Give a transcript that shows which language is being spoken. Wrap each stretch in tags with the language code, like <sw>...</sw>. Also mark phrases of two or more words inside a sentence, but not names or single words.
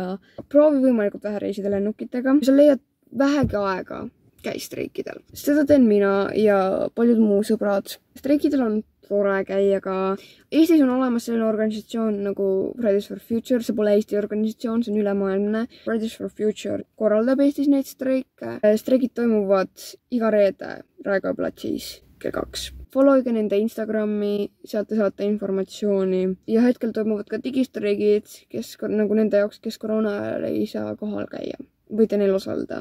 <et>Proovi võimalikult vähe reisida lennukitega. Sa leiad vähegi aega, käi streikidel. Seda teen mina ja paljud muu sõbrad. Streikidel on tore käia ka. Eestis on olemas selline organisatsioon nagu Fridays for Future, see pole Eesti organisatsioon, see on ülemaailmne. Fridays for Future korraldab Eestis neid streike. Streigid toimuvad iga reede Raekoja platsis kell 2. Followige nende Instagrami, sealt te saate informatsiooni ja hetkel toimuvad ka digistreigid, nagu nende jaoks, kes koroona ajal ei saa kohal käia. Võite neil osaleda.</et>